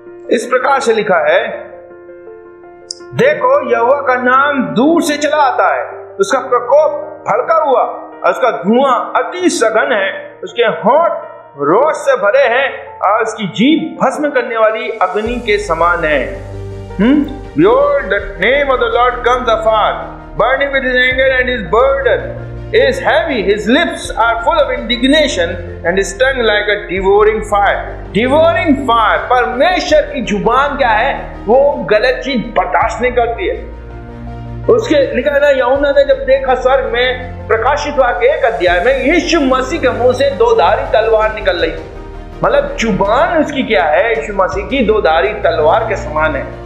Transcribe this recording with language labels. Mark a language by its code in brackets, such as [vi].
[hi] इस प्रकार से लिखा है, देखो यहोवा का नाम दूर से चला आता है, उसका प्रकोप भड़का हुआ, उसका धुआं अति सघन है, उसके होंठ रोष से भरे हैं और उसकी जीभ भस्म करने वाली अग्नि के समान है। [en] Behold, the name of the Lord comes afar, burning with his anger, and his burden is heavy. His lips are full of indignation, and his tongue like a devouring fire. Devouring fire, [hi] परमेश्वर की जुबान क्या है? वो गलत चीज बर्दाश्त नहीं करती है। उसके लिखा है ना, यूहन्ना ने जब देखा स्वर्ग में, प्रकाशित वाक्य 1 अध्याय में, यीशु मसीह के मुंह से 2 धारी तलवार निकल रही। मतलब जुबान उसकी क्या है, यीशु मसीह की दोधारी तलवार के समान है।